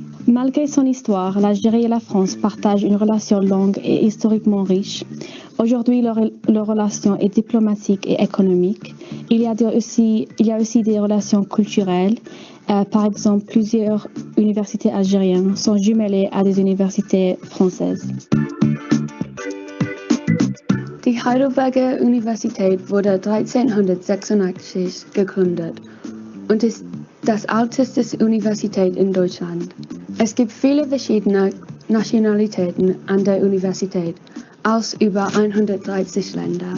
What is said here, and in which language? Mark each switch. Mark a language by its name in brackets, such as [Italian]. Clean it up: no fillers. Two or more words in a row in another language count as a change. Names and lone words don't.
[French] Malgré son histoire, l'Algérie et la France partagent une relation longue et historiquement riche. Aujourd'hui, leur relation est diplomatique et économique. Il y a aussi des relations culturelles. Par exemple, plusieurs universités algériennes sont jumelées à des universités françaises. [German] Die Heidelberger Universität wurde 1386 gegründet und ist das älteste Universität in Deutschland. Es gibt viele verschiedene Nationalitäten an der Universität aus über 130 Ländern.